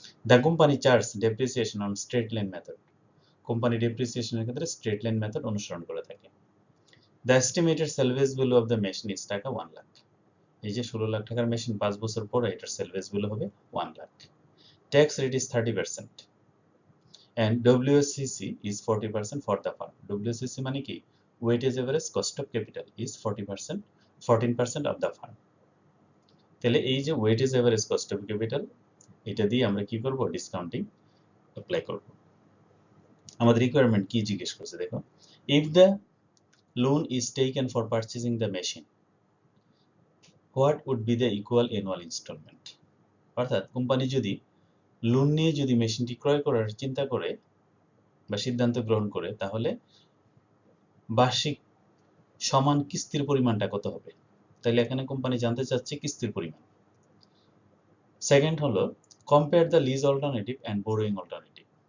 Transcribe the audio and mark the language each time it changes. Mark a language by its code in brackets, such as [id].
[en] The company charge depreciation on straight line method. [bn] Company ডেপ্রিসিয়েশনের ক্ষেত্রে straight line method অনুসরণ করে থাকে। [en] The estimated salvage value of the machine is টাকা 1 লাখ। [bn] এই যে 16 লাখ টাকার মেশিন 5 বছর পরে এটার salvage value হবে 1 lakh. [en] Tax rate is 30% and WSCC is 40% for the firm. [bn] WSCC মানে কি, [en] weighted average cost of capital is 14% of the firm. [bn] তাহলে এই যে weighted average cost of capital, এটা দিয়ে আমরা কি করব, ডিসকাউন্টিং অ্যাপ্লাই করব। আমাদের রিকোয়ারমেন্ট কি জিজ্ঞেস করছে দেখো, [en] if the loan is taken for purchasing the machine, what would be the equal annual installment? [bn] অর্থাৎ কোম্পানি যদি লোন নিয়ে যদি মেশিনটি ক্রয় করার চিন্তা করে বা সিদ্ধান্ত গ্রহণ করে তাহলে বার্ষিক সমান কিস্তির পরিমাণটা কত হবে। তাহলে এখানে কোম্পানি জানতে চাচ্ছে কিস্তির পরিমাণ। সেকেন্ড হলো [en] Compare the lease alternative and borrowing alternative.